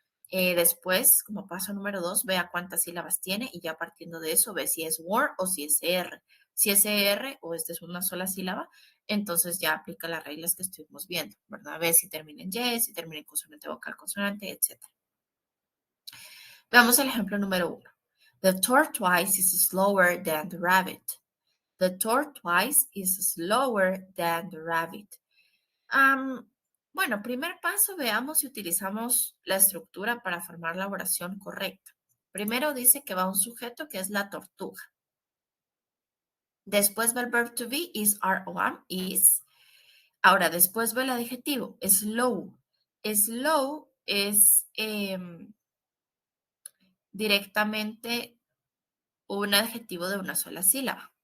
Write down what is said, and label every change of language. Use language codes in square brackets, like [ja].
[es] Después, como paso número 2, vea cuántas sílabas tiene y ya partiendo de eso ve si es word o si es ER. Si es ER o esta es una sola sílaba, entonces ya aplica las reglas que estuvimos viendo, ¿verdad? Ve si termina en Y, si termina en consonante vocal, consonante, etc. Veamos el ejemplo número 1. [en] The tortoise is slower than the rabbit. The tortoise is slower than the rabbit. [es] Bueno, primer paso, veamos si utilizamos la estructura para formar la oración correcta. Primero dice que va un sujeto que es la tortuga. Después va el verb to be, is, are o am, is. Ahora, después va el adjetivo, slow. Slow es directamente un adjetivo de una sola sílaba.